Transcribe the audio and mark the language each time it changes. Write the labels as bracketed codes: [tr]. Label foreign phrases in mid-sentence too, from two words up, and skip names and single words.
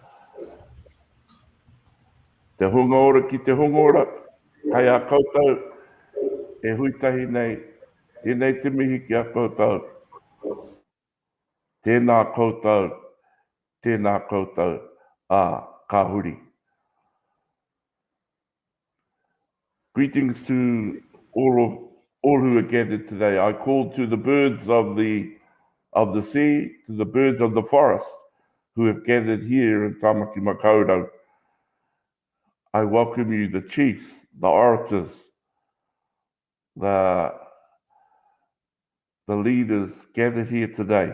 [mi] Te hunga ora ki te hunga ora. Kai a koutou. E huitahi nei. Tēnei te mihi ki a koutou. Tēnā koutou. Tēnā koutou. Ka huri. [en] Greetings to all who are gathered today. I call to the birds of the sea, to the birds of the forest who have gathered here in Tamaki Makaurau. I welcome you, the chiefs, the orators, the leaders gathered here today.